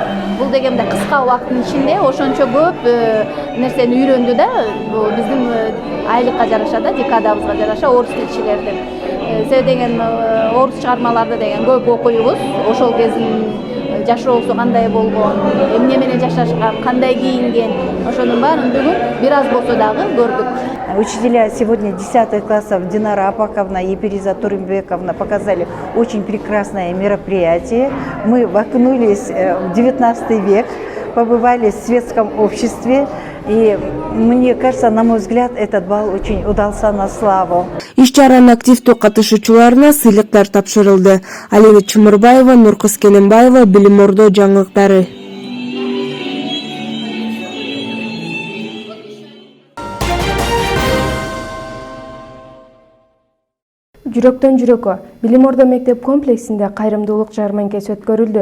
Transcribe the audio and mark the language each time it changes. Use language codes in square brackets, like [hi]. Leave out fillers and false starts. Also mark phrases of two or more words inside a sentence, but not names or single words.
[ky] Бул дегенде кыска убакыттын ичинде ошончо көп нерсени үйрөндү да, биздин айлыкка жараша да, декадабызга жараша орус тилчилердин. Себеби деген орус чыгармаларды деген көп окуйбуз. Ошол кездин жашоосу кандай болгон, эмне менен жашашкан, кандай кийинген, ошонун баарын бүгүн бир аз болсо дагы көрдүк. [ru] Учителя сегодня 10 классов Динара Апаковна и Периза Турымбековна показали очень прекрасное мероприятие. Мы окунулись в 19 век, побывали в светском обществе. И мне кажется, на мой взгляд, этот бал очень удался на славу. [ky] Иш-чаранын активдүү катышуучуларына сыйлыктар тапшырылды. Алина Чымырбаева, Нуркыз Кененбаева, Билим Ордо жаңылыктары. Жүрөктөн жүрөккө Билим Ордо мектеп комплексинде кайрымдуулук жарманкеси өткөрүлдү.